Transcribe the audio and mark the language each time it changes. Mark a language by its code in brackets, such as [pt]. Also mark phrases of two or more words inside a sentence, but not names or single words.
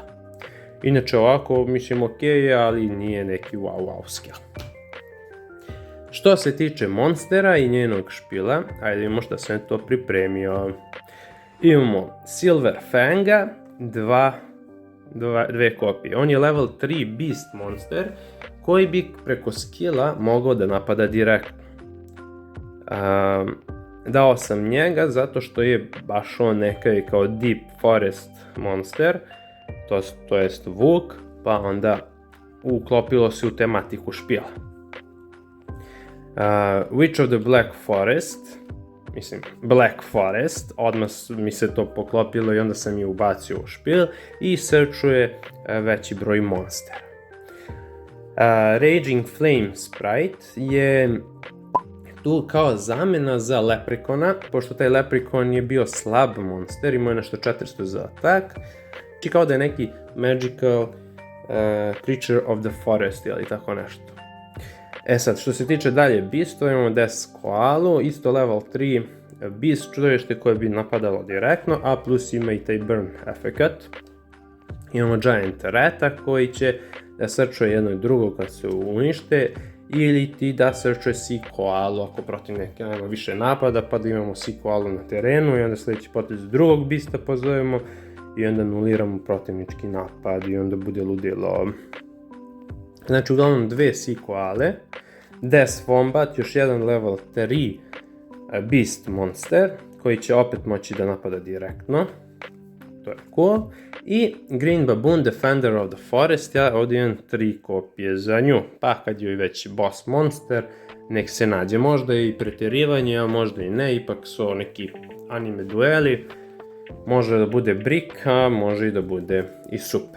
[sr] Inače ovako mislim ok, ali nije neki [en] wow skill. [sr] Što se tiče monstera i njenog špila, ajde vidimo šta sam to pripremio. Imamo Silver Fanga, dve kopije. On je [en] level 3 beast monster [sr] koji bi preko skilla mogao da napada direktno. Dao sam njega zato što je baš on nekaj kao [en] deep forest monster, [sr] to jest vuk, pa onda uklopilo se u tematiku špila. Witch of the Black Forest, odmah mi se to poklopilo i onda sam je ubacio u špil i searchuje veći broj monstera. Raging Flame Sprite je tu kao zamena za Leprikona, pošto taj Leprikon je bio slab monster, imao je nešto 400 za atak, i kao da je neki [en] magical creature of the forest [sr] ili tako nešto. Sad, što se tiče dalje Beastova, imamo Death Koalu, isto level 3 Beast čudovište koje bi napadalo direktno, a plus ima i taj burn efekat. Imamo Giant Rata koji će da searchuje jedno i drugo kad se unište, ili ti da searchuje Sea Koalu ako protiv neke nema više napada, pa da imamo Sea Koalu na terenu i onda sljedeći potez drugog Beasta pozovemo i onda anuliramo protivnički napad i onda bude ludilo. Znači uglavnom dve Sea Koale, Death Wombat, još jedan [en] level 3 Beast monster [sr] koji će opet moći da napada direktno, to je cool, i Green Baboon Defender of the Forest, ja ovdje imam 3 kopije za nju, pa kad joj već [en] boss monster, [sr] nek se nađe, možda i pretjerivanje, a možda i ne, ipak su neki anime dueli, može da bude brick, a može i da bude i super.